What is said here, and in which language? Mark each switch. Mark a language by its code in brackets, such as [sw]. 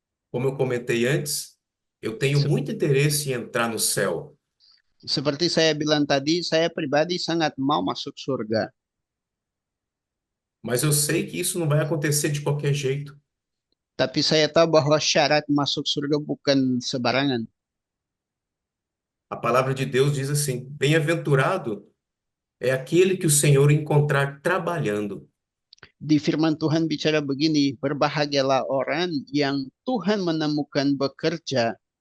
[pt] Como eu comentei antes, eu tenho Se- muito interesse em entrar no céu, [id] Seperti saya bilang tadi, saya pribadi sangat mau masuk surga. [pt] mas eu sei que isso não vai acontecer de qualquer jeito. [id] Tapi saya tahu bahwa syarat masuk surga bukan sembarangan. [pt] A palavra de Deus diz assim: bem-aventurado é aquele que o Senhor encontrar trabalhando. [id] Di firman Tuhan bicara begini, berbahagialah orang yang Tuhan menemukan bekerja.